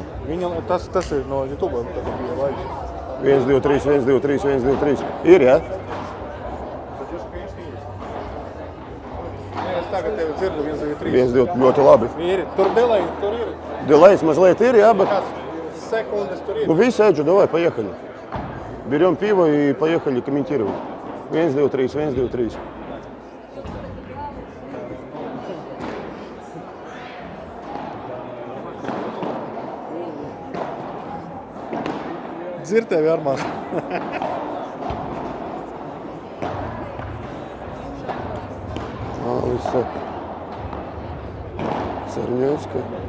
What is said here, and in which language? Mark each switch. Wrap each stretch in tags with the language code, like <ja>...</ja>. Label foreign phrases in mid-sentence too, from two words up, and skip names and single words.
<lv>Viņa, tas ir no YouTube, tad bija laivas. 1, 2, 3, 1, 2, 3, 1, 2, 3. Ir, ja? Es tagad tevi dzirdu 1, 2, 3. 1, 2, ļoti labi. Ir, tur delay, tur ir. Delejs mazliet ir, jā, bet... Sekundes tur ir.</lv> <ru>Ну, видите, Эджи, давай, поехали. Берем пиво и поехали комментировать.</ru> <lv>1, 2, 3, 1, 2, 3. Dzird tevi, Armāns. Алиса Černiecka.</lv>